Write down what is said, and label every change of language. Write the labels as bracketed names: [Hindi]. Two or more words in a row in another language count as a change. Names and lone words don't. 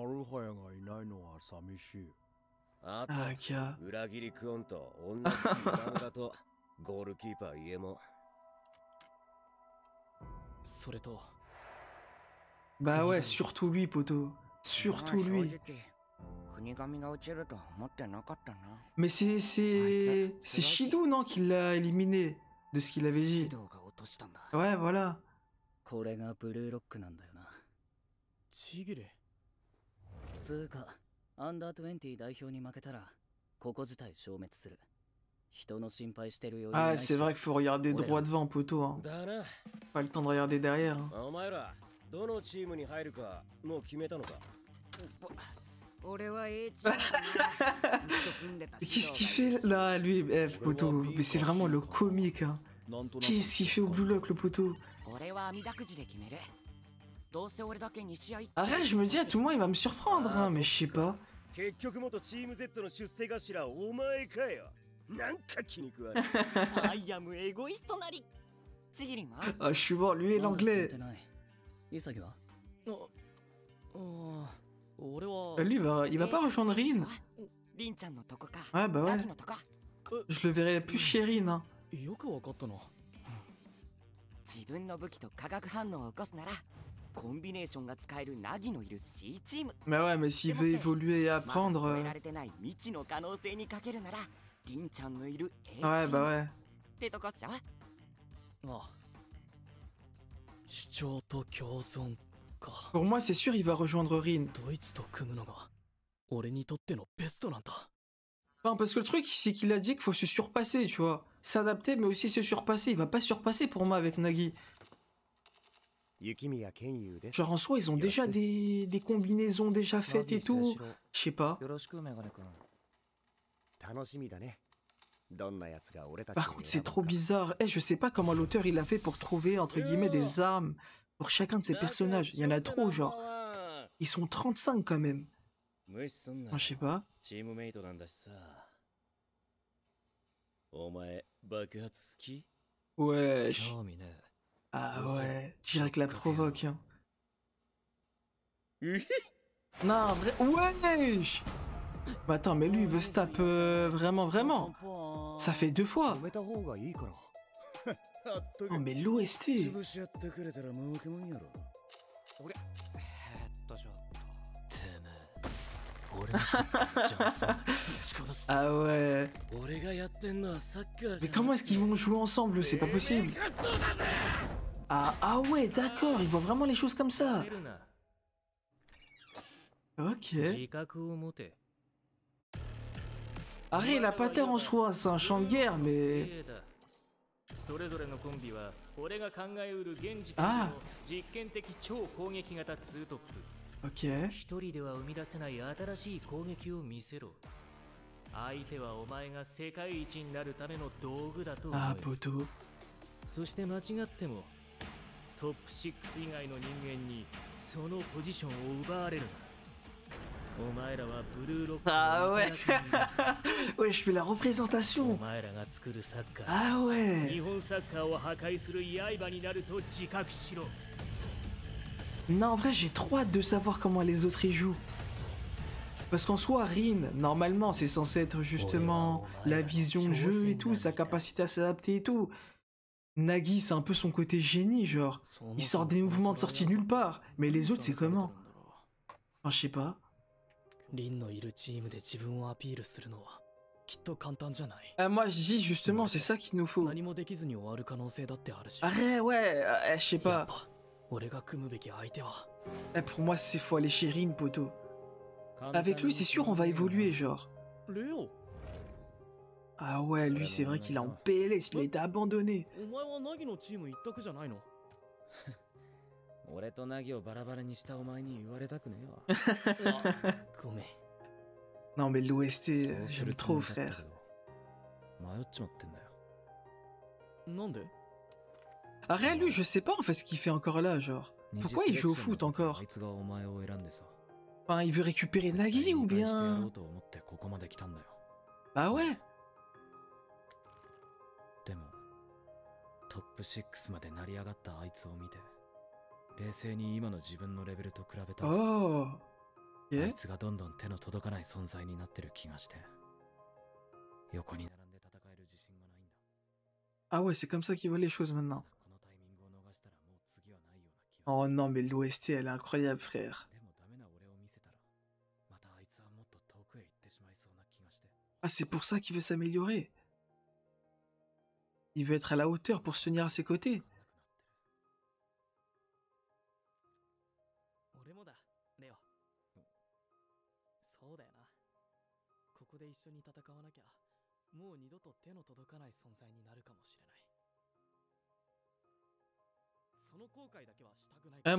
[French] Ah, gars. [Japanese] それと、 [French] Bah ouais, surtout lui, poto. Surtout lui. [Japanese] 国神が落ちると思ってなかったな。 [French] Mais c'est Shidou, non, qui l'a éliminé, de ce qu'il avait dit. [Japanese] シドが落としたんだ。 [French] Ouais, voilà. [Japanese] これがブルーロックなんだよな。ちぎれ。つうか、アンダー20代表に負けたら、ここ自体消滅する。人の心配してるより。 [French] Ah, c'est vrai qu'il faut regarder droit devant, poto, hein. Pas le temps de regarder derrière, hein. [Japanese] お前らどのチームに入るかもう決めたのか。俺は A チームだな。ずっと組んでた。 [French] Qu'est-ce qu'il fait là, lui, poto? Mais c'est vraiment le comique, hein. Qu'est-ce qu'il fait au Blue Lock, le poteau? [Japanese] 俺は網だくじで決める。どうせ俺だけ2試合。 [French] Arrête, je me dis à tout le monde, il va me surprendre, hein, mais je sais pas. [Japanese] 結局元チーム Z の出世頭お前かよ。なんか気に食わない。 [English] I am egoist [Japanese] なり。ちぎりは [French] Ah, je suis mort, lui et l'anglais. [Japanese] イサギは？俺は。 [French] Lui, il va pas rejoindre Rin. [Japanese] リンちゃんのとこか。 [French] Ouais, bah ouais. [Japanese] ラギのとこ。 [French] Je le verrai plus chez Rin, hein. [Japanese] よくわかったな。自分の武器と化学反応を起こすならコンビネーションが使えるナギのいる C チーム。 [French] Mais ouais, mais s'il veut évoluer et [Japanese] まだ [French] apprendre... [Japanese] 超えられてない未知の可能性にかけるならリンちゃんのいる A チーム [French] Ouais, bah ouais. [Japanese] ってとこっしょ。ああ。主張と共存か。 [French] Pour moi, c'est sûr, il va rejoindre Rin. [Japanese] ドイツと組むのが俺にとってのベストなんだ。 [French] Enfin, parce que le truc, c'est qu'il a dit qu'il faut se surpasser, tu vois. S'adapter, mais aussi se surpasser. Il va pas se surpasser pour moi avec Nagi. Genre en soi, ils ont déjà des combinaisons déjà faites et tout. Je sais pas. [Japanese] よろしくメガネ君。楽しみだね。どんなやつが俺たち [French] Par contre, c'est trop bizarre. Eh, je sais pas comment l'auteur il a fait pour trouver, entre guillemets, des armes pour chacun de ses personnages. Il y en a trop, genre. Ils sont 35 quand même. [Japanese] 無視すんな [French] Moi, je sais pas. [Japanese] チームメイトなんだしさ。お前爆発好き？ [French] Wesh. [Japanese] 興味ね。 [French] Ah ouais. Direct la provoque, hein. Non, vrai. Wesh. Mais attends, mais lui, il veut se taper vraiment, vraiment. Ça fait 2 fois. [Japanese] 止めた方がいいから。 [French] Oh, mais l'OST. [Japanese] 潰し合ってくれたら儲けもんやろ。俺ちょっとてめえ俺のじゃあさぶち殺す [French] Ah ouais. [Japanese] 俺がやってんのはサッカー [French] Mais [Japanese] じゃん [French] comment est-ce qu'ils vont jouer ensemble? C'est pas possible. Ah ouais, d'accord. Ils voient vraiment les choses comme ça. [Japanese] 出るな [French] Ok. [Japanese] 自覚を持て [French] Arrête, il a pas tort en soi, c'est un champ de guerre, mais... [Japanese] それぞれのコンビは俺が考えうる現時点であの実験的超攻撃型ツートップ。 [French] Ok. [Japanese] 一人では生み出せない新しい攻撃を見せろ。相手はお前が世界一になるための道具だと思 [French] Ah, [Japanese] え。 [French] poteau. [Japanese] そして間違ってもトップ6以外の人間にそのポジションを奪われるな。お前らはブルーロック [French] Ah [Japanese] の [French] ouais. [Japanese] 味方に [French] Ouais, je fais la [Japanese] お [French] représentation. [Japanese] 前らが作るサッカー。 [French] Ah [Japanese] 日 [French] ouais. [Japanese] 本サッカーを破壊する刃になると自覚しろ。 [French] Non, en vrai, j'ai trop hâte de savoir comment les autres y jouent. Parce qu'en soi, Rin, normalement, c'est censé être justement la vision de jeu et tout, sa capacité à s'adapter et tout. Nagi, c'est un peu son côté génie, genre. Il sort des mouvements de sortie nulle part. Mais les autres, c'est comment? Enfin, je sais pas. [Japanese] リンのいるチームで自分をアピールするのはきっと簡単じゃない。 [French] Moi, je dis justement, c'est ça qu'il nous faut. [Japanese] 何もできずに終わる可能性だってあるし。 [French] Arrête, ouais, je sais [Japanese] やっ [French] pas. [Japanese] ぱ俺が組むべき相手は。 [French] Pour moi, c'est faut aller chez Rin, poteau. Avec lui, c'est sûr, on va évoluer, genre. [Japanese] レオ、 [French] Ah ouais, lui, c'est vrai qu'il est en PLS, il a été abandonné. [Japanese] お前はナギのチーム一択じゃないの？俺とナギをバラバラにしたお前に言われたくねえわ。ごめん。 [French] Non, mais l'OST, [Japanese] そうす [French] j'aime [Japanese] るつ [French] trop, [Japanese] もりだったけ [French] frère. [Japanese] ど迷っちまってんだよ。なんで？ [French] Arrête, lui, je sais pas en fait ce qu'il fait encore là, genre. Pourquoi il joue au foot encore? [Japanese] あいつがお前を選んでさ。 [French] Enfin, il veut récupérer Nagi ou [Japanese] 絶対に返してやろ [French] bien... [Japanese] うと思ってここまで来たんだよ。 [French] Bah ouais. [Japanese] でもトップ6まで成り上がったあいつを見て冷静に今の自分のレベルと比べたらさ [French] Oh. [Japanese] あ [French] Ok. [Japanese] いつがどんどん手の届かない存在になってる気がして横に並んで戦える自信がないんだ。 [French] Ah ouais, c'est comme ça qu'il voit les choses maintenant. [Japanese] このタイミングを逃したらもう次はないような気が [French] Oh non, mais l'OST, elle est incroyable, frère. [Japanese] でもダメな俺を見せたらまたあいつはもっと遠くへ行ってしまいそうな気がして [French] Ah, c'est pour ça qu'il veut s'améliorer. Il veut être à la hauteur pour se tenir à ses côtés. [Japanese] 俺もだ、レオ。そうだよな。ここで一緒に戦わなきゃ、もう二度と手の届かない存在になるかもしれない。その後悔だけはしたくない。